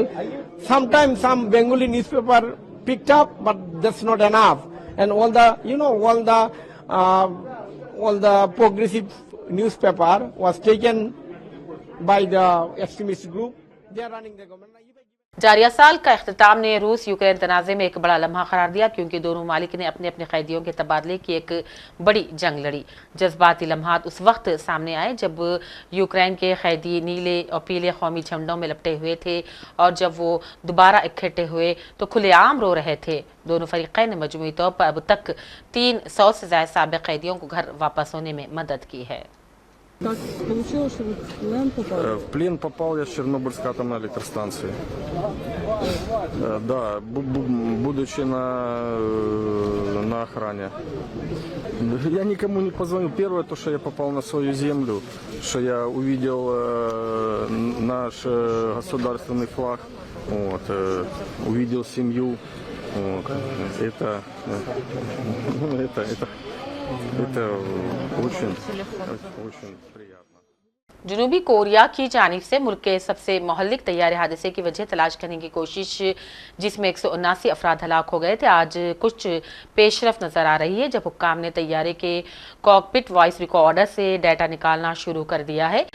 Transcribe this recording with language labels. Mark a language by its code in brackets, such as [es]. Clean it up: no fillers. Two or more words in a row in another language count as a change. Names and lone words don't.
[en] Sometimes some Bengali newspaper picked up, but that's not enough. And all the, all the progressive newspaper was taken by the extremist group. They are running the government. [ur] جاریہ سال کا اختتام نے روس یوکرین تنازع میں ایک بڑا لمحہ قرار دیا کیونکہ دونوں ممالک نے اپنے اپنے قیدیوں کے تبادلے کی ایک بڑی جنگ لڑی۔ جذباتی لمحات اس وقت سامنے آئے جب یوکرین کے قیدی نیلے اور پیلے قومی جھنڈوں میں لپٹے ہوئے تھے اور جب وہ دوبارہ اکٹھے ہوئے تو کھلے عام رو رہے تھے۔ دونوں فریقین نے مجموعی طور پر اب تک 300 سے زائد سابق قیدیوں کو گھر واپس ہونے میں مدد کی ہے۔ [ru] Как получилось, что вы в плен попали? В плен попал я с Чернобыльской атомной электростанции. Да, будучи на охране. Я никому не позвонил. Первое, то, что я попал на свою землю, что я увидел наш государственный флаг, вот, увидел семью. Вот, это очень приятно. [ur] جنوبی کوریا کی جانب سے ملک کے سب سے مہلک طیارے حادثے کی وجہ تلاش کرنے کی کوشش جس میں 179 افراد ہلاک ہو گئے تھے آج کچھ پیش رفت نظر آ رہی ہے جب حکام نے طیارے کے کاکپٹ وائس ریکارڈر سے ڈیٹا نکالنا شروع کر دیا ہے۔